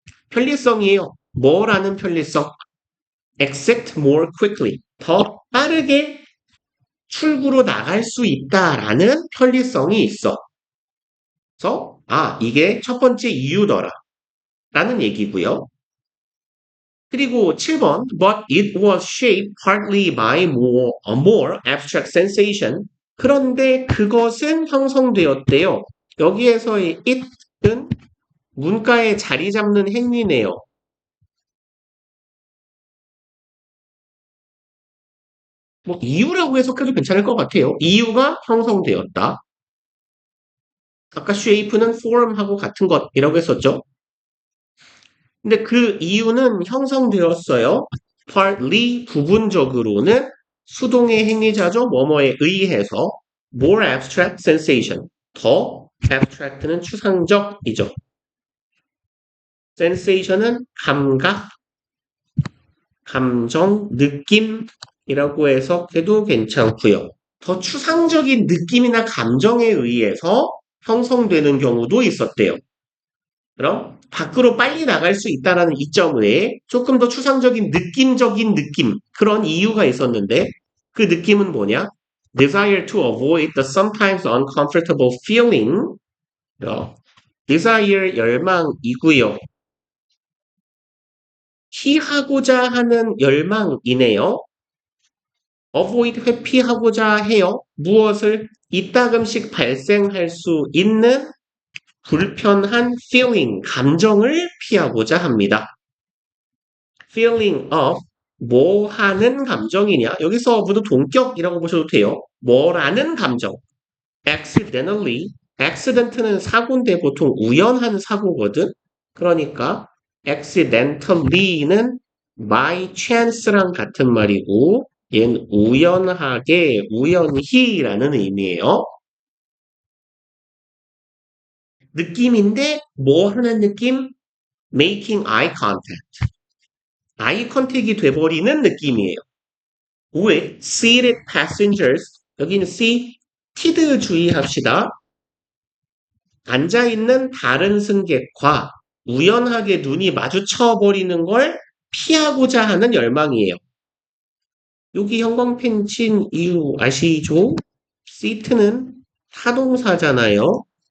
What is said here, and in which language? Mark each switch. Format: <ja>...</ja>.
<ko>편리성이에요. 뭐라는 편리성?</ko> <en>Exit more quickly.</en> <ko>더 빠르게 출구로 나갈 수 있다라는 편리성이 있어. 그래서 이게 첫 번째 이유더라 라는 얘기고요. 그리고 7번</ko> <en>But it was shaped partly by a more abstract sensation.</en> <ko>그런데 그것은 형성되었대요. 여기에서의 it은 문가에 자리 잡는 행위네요. 뭐 이유라고 해석해도 괜찮을 것 같아요. 이유가 형성되었다. 아까 shape는 form하고 같은 것이라고 했었죠. 근데 그 이유는 형성되었어요. partly 부분적으로는 수동의 행위자죠. 뭐뭐에 의해서</ko> <en>more abstract sensation.</en> <ko>더 abstract는 추상적이죠. sensation은 감각, 감정, 느낌이라고 해석해도 괜찮고요. 더 추상적인 느낌이나 감정에 의해서 형성되는 경우도 있었대요. 그럼 밖으로 빨리 나갈 수 있다는 이점 외에 조금 더 추상적인 느낌적인 느낌 그런 이유가 있었는데 그 느낌은 뭐냐?</ko> <en>Desire to avoid the sometimes uncomfortable feeling.</en> <ko>desire 열망이고요. 피하고자 하는 열망이네요. avoid 회피하고자 해요. 무엇을? 이따금씩 발생할 수 있는 불편한 feeling, 감정을 피하고자 합니다.</ko> <en>feeling of</en> <ko>뭐 하는 감정이냐? 여기서 of도 동격이라고 보셔도 돼요. 뭐라는 감정. accidentally, accident는 사고인데 보통 우연한 사고거든. 그러니까 accidentally는 by chance랑 같은 말이고 얘는 우연하게, 우연히라는 의미예요. 느낌인데 뭐 하는 느낌?</ko> <en>making eye contact.</en> <ko>아이 컨택이 돼버리는 느낌이에요.</ko> <en>with seated passengers.</en> <ko>여기는 seated 주의합시다. 앉아있는 다른 승객과 우연하게 눈이 마주쳐버리는 걸 피하고자 하는 열망이에요. 여기 형광펜 친 이유 아시죠? seat는 타동사잖아요.</ko>